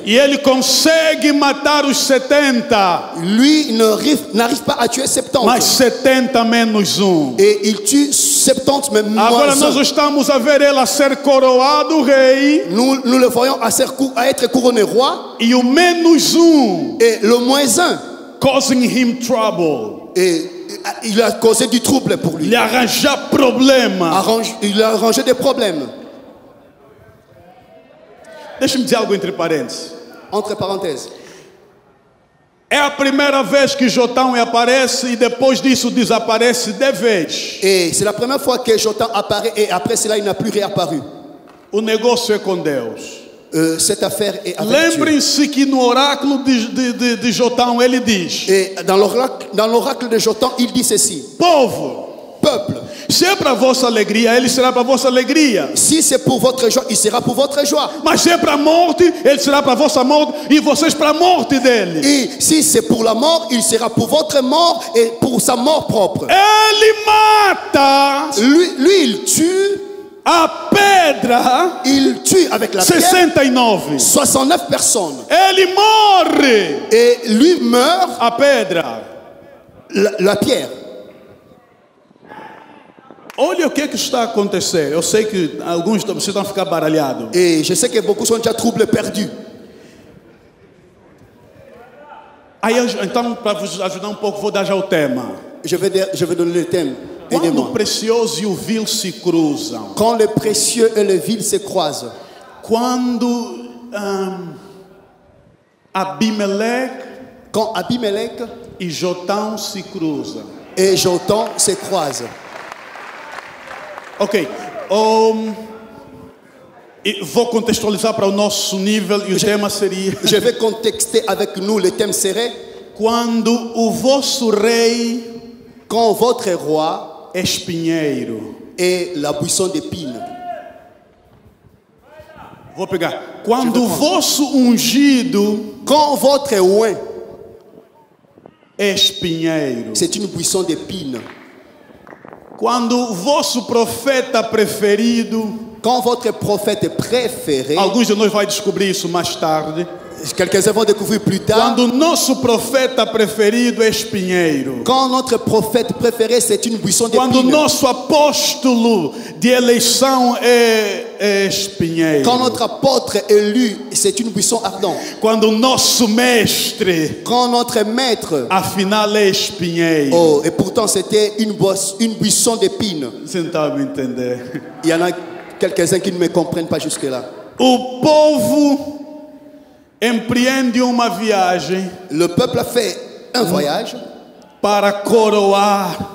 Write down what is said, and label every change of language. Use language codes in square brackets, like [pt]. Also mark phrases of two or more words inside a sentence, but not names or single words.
[pt] E ele consegue matar os 70. [fr] Lui n'arrive pas à tuer 70. [pt] Mas 70 menos [fr] Et il tue 70 même moins. [pt] Agora nós estamos a ver ele a ser coroado rei. [fr] Nous le voyons à être couronné roi. [pt] E o menos [fr] et le moins un [en] causing him trouble. [fr] Et il a causé du trouble pour lui. Il a arrangé problème. Il a arrangé des problèmes. [pt] Deixa-me dizer algo entre parênteses. [fr] Entre parenthèses. [pt] É a primeira vez que Jotão aparece e depois disso desaparece de vez. [fr] Et c'est la première fois que Jotam apparaît et après cela il n'a plus réapparu. [pt] O negócio é com Deus. [fr] Cette affaire est avec [pt] Lembrem-se que no oráculo de Jotão ele diz. [fr] Et dans l'oracle de Jotam il dit ceci. Peuple. [pt] Se é para vossa alegria, ele será para vossa alegria. [fr] Si c'est pour votre joie, il sera pour votre joie. [pt] Mas se é para a morte, ele será para vossa morte e vocês para a morte dele. [fr] Et si c'est pour la mort, il sera pour votre mort et pour sa mort propre. [pt] Ele mata. [fr] Lui il tue. [pt] A pedra. [fr] Il tue avec la pierre 69 personnes. [pt] Ele morre. [fr] Et lui meurt. [pt] A pedra. [fr] La pierre. [pt] Olha o que está a acontecer. Eu sei que alguns de vocês estão a ficar baralhados. [fr] Et je sais que beaucoup sont déjà troublés, perdus. [pt] Aí, então, para vos ajudar um pouco, vou dar já o tema. [fr] Je vais donner le thème. [pt] Quando o precioso e o vil se cruzam. [fr] Quand le précieux et le vil se croisent. [pt] Quando Abimeleque [fr] quand Abimelech [pt] e Jotão se cruzam. [fr] et Jotam se croisent. [pt] Ok. E vou contextualizar para o nosso nível e o tema seria: [fr] Je vais contexter avec nous, le thème serait [pt] quando o vosso rei [fr] quand votre roi [pt] é espinheiro. [fr] est la buisson d'épines. [pt] Vou pegar. Quando o vosso ungido [fr] Quand votre oin, [pt] é espinheiro. [fr] c'est une buisson d'épines. [pt] Quando o vosso profeta preferido, [fr] Quand votre prophète préféré, [pt] alguns de nós vai descobrir isso mais tarde. [fr] quelques-uns vont découvrir plus tard, [pt] Quando o nosso profeta preferido é espinheiro. [fr] quand notre prophète préféré, c'est une buisson [pt] Quando o [fr] d'épines. [pt] nosso apóstolo de eleição é espinheiro. [fr] Quand notre apôtre élu, c'est une buisson ardente. [pt] Quando o nosso mestre, [fr] Quand notre maître, [pt] afinal, é espinheiro. [fr] oh, et pourtant c'était une buisson d'épines. [pt] Você não está me entender? [fr] Il y en a quelques-uns qui ne me comprennent pas jusque-là. [pt] O povo empreende uma viagem [fr] Le peuple a fait un voyage [pt] para coroar